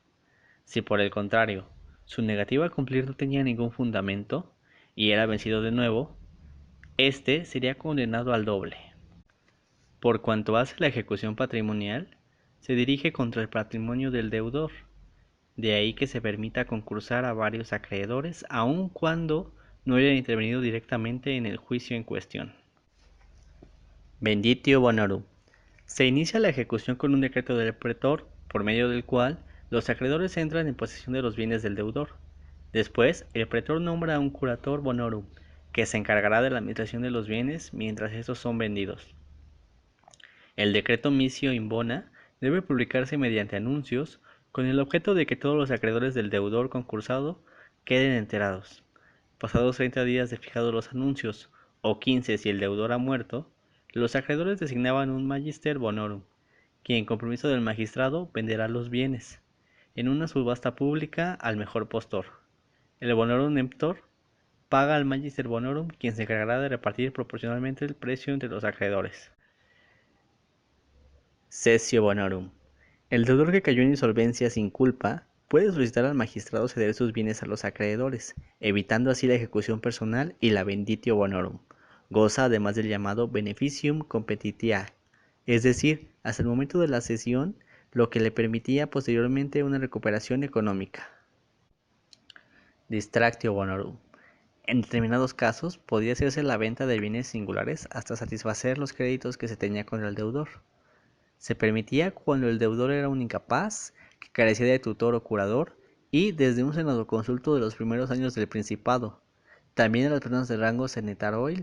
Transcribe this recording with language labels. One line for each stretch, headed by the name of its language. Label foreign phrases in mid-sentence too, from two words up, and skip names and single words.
Spanish: Si por el contrario, su negativa a cumplir no tenía ningún fundamento, y era vencido de nuevo, éste sería condenado al doble. Por cuanto hace la ejecución patrimonial, se dirige contra el patrimonio del deudor. De ahí que se permita concursar a varios acreedores, aun cuando no hayan intervenido directamente en el juicio en cuestión.
Latin: Venditio bonorum.
Spanish: Se inicia la ejecución con un decreto del pretor, por medio del cual los acreedores entran en posesión de los bienes del deudor. Después, el pretor nombra a un
Latin: curator bonorum,
Spanish: que se encargará de la administración de los bienes mientras estos son vendidos. El decreto
Latin: misio in bona
Spanish: debe publicarse mediante anuncios, con el objeto de que todos los acreedores del deudor concursado queden enterados. Pasados 30 días de fijados los anuncios, o 15 si el deudor ha muerto, los acreedores designaban un
Latin: magister bonorum,
Spanish: quien en compromiso del magistrado venderá los bienes, en una subasta pública al mejor postor. El
Latin: bonorum emptor
Spanish: paga al
Latin: magister bonorum,
Spanish: quien se encargará de repartir proporcionalmente el precio entre los acreedores.
Latin: Cessio bonorum.
Spanish: El deudor que cayó en insolvencia sin culpa puede solicitar al magistrado ceder sus bienes a los acreedores, evitando así la ejecución personal y la
Latin: venditio bonorum.
Spanish: Goza además del llamado
Latin: beneficium competitiae,
Spanish: es decir, hasta el momento de la cesión, lo que le permitía posteriormente una recuperación económica.
Latin: Distractio bonorum.
Spanish: En determinados casos podía hacerse la venta de bienes singulares hasta satisfacer los créditos que se tenía contra el deudor. Se permitía cuando el deudor era un incapaz, que carecía de tutor o curador, y desde un senadoconsulto de los primeros años del Principado, también a las personas de rango senetaroil.